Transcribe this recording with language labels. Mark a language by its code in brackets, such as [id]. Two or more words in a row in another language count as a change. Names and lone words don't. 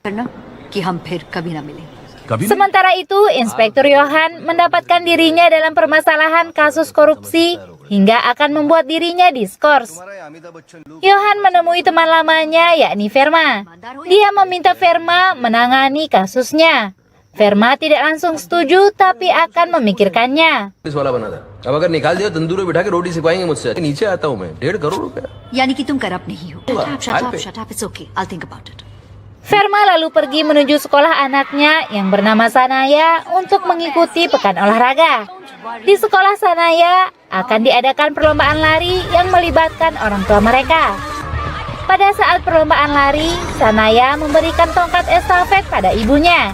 [id] Sementara itu, Inspektur Johan mendapatkan dirinya dalam permasalahan kasus korupsi hingga akan membuat dirinya diskors. Johan menemui teman lamanya yakni Verma. Dia meminta Verma menangani kasusnya. Verma tidak langsung setuju tapi akan memikirkannya. [hi] अब अगर निकाल दिया तंदूर में बिठा के रोटी सिखवाएंगे मुझसे नीचे आता हूँ मैं 1.5 करोड़ रुपया यानी कि तुम करप्ट नहीं हो [en] shut up it's okay I'll think about it. [id] Verma lalu pergi menuju sekolah anaknya yang bernama Sanaya untuk mengikuti pekan olahraga. Di sekolah Sanaya akan diadakan perlombaan lari yang melibatkan orang tua mereka. Pada saat perlombaan lari, Sanaya memberikan tongkat estafet pada ibunya.